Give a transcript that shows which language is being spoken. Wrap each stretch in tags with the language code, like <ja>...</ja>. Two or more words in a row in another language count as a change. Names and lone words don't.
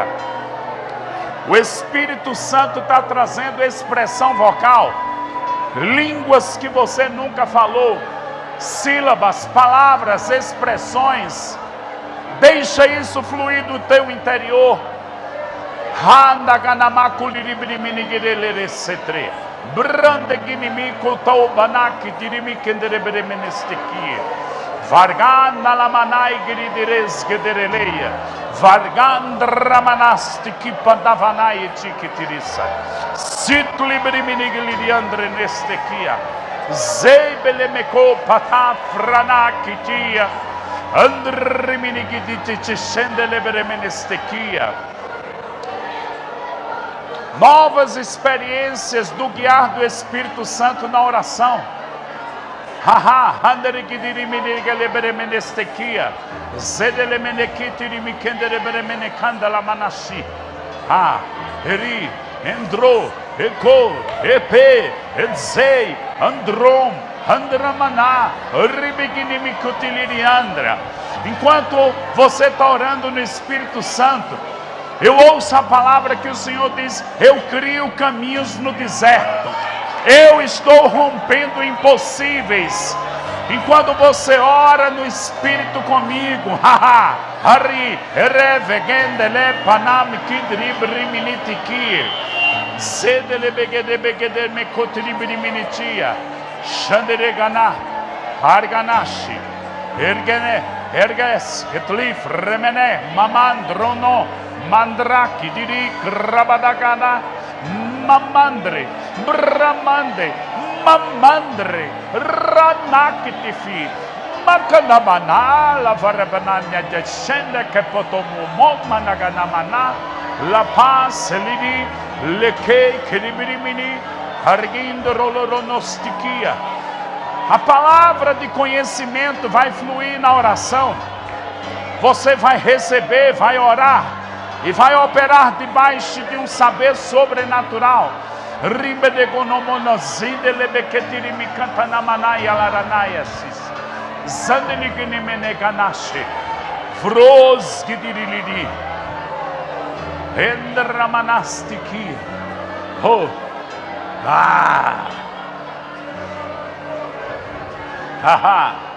<pt>O Espírito Santo está trazendo expressão vocal, línguas que você nunca falou, sílabas, palavras, expressões. Deixa isso fluir do teu interior. Varganda la manai grideres gedereleia, vargandra manastiki pandavanai chikitirisa, sitlibriminigliandre nestekia, zeibelemeko patafranakitia, andriminigiditi chendelebremenestekia. Novas experiências do guiar do Espírito Santo na oração. Haha, handerigidiriminigalebremenestekia, zedelemenekitirimikendelebremενekandala-manashi. Ha, eri, endro, eko, epe, edzei, androm, andramana, ribiginimikutiliriandra. Enquanto você está orando no Espírito Santo, eu ouço a palavra que o Senhor diz: eu crio caminhos no deserto. Eu estou rompendo impossíveis. Enquanto você ora no Espírito comigo, haha, hari, revegendele, panam, kidribriminitiki, zedelebegedebegeder, mekotribrimitia, shanderegana, arganashi, ergene, erges, etlif, remene, mamandrono, mandraki, diri, krabadagana, mamandre, bramande, mamandre, ranakitifi, makanabana, la varabananya descende que potomu managanamana, la paz, lidi, leke, kiribirimini, argindo roloronostiquia. A palavra de conhecimento vai fluir na oração. Você vai receber, vai orar e vai operar debaixo de um saber sobrenatural. Ribedegonomonozide lebeketirimikantanamanaia laranaiasis. Zandeliginemeneganache. Vrosgidiriliri. Endramanastiki. Oh. Ah. Haha.</pt>